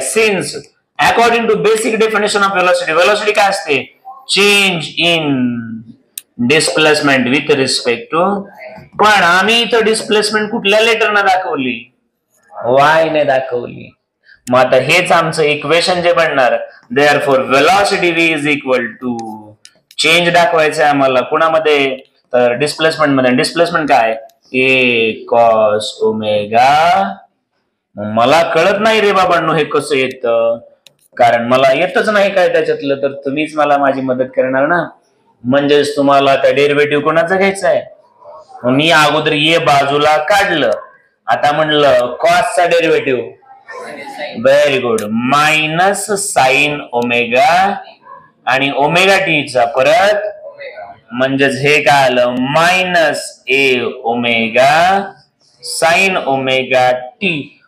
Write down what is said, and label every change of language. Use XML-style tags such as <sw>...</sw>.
<en>since according to basic definition of velocity, velocity</en> <mr>काय असते,</mr> <en>Change in displacement with respect to.</en> <mr>पण आम्ही इथं डिस्प्लेसमेंट कुठल्या लेटरनं दाखवली, वाय ने दाखवली. मग आता हेच आमचं इक्वेशन जे बनणार,</mr> <en>therefore velocity v is equal to change</en> <mr>दाखवायचं आहे आम्हाला कुणामध्ये, तर डिस्प्लेसमेंट मध्ये.</mr> <en>Displacement काय, A cos omega.</en> <mr>मला कळत नाही रे बाबांनो हे कसं येतं, कारण मला येतच नाही काय त्याच्यातलं, तर तुम्हीच मला माझी मदत करणार ना. म्हणजेच तुम्हाला आता डेरिव्हेटिव्ह कोणाचं घ्यायचं आहे. मी अगोदर ए बाजूला काढलं, आता म्हणलं कॉसचा derivative, very good, minus sine omega आणि ओमेगा टीचा परत, म्हणजेच हे काय आलं</mr> <en>Minus A omega sine omega t.</en>